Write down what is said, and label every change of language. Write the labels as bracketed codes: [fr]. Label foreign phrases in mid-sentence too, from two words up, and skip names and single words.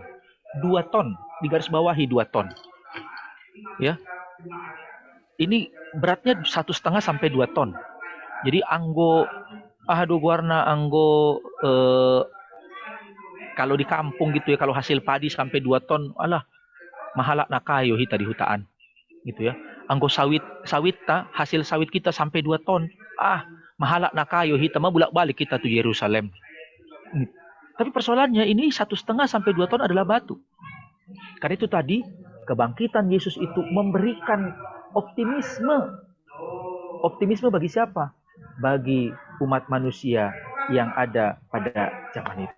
[id] 2 ton, digarisbawahi 2 ton. Ya. Ini beratnya 1,5 sampai 2 ton. Jadi kalau di kampung gitu ya, kalau hasil padi sampai 2 ton, [bbc] mahalak na kayo hita di hutaan. [id] Gitu ya. Anggo sawit hasil sawit kita sampai 2 ton. [bbc] Mahalak na kayo hita, [id] mabulak-balik kita tuh Yerusalem. Tapi persoalannya ini 1,5 sampai 2 ton adalah batu. Karena itu tadi kebangkitan Yesus itu memberikan optimisme. Optimisme bagi siapa? Bagi umat manusia yang ada pada zaman itu.